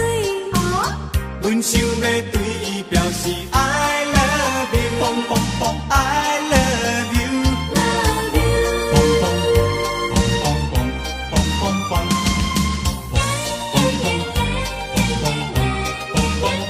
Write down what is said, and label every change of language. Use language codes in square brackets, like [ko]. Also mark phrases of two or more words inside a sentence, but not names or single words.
[nan] 阮想要对伊表示 [en] I love you，嘣嘣嘣 I love you，嘣嘣嘣嘣嘣嘣嘣嘣，嘣嘣嘣嘣嘣嘣嘣嘣。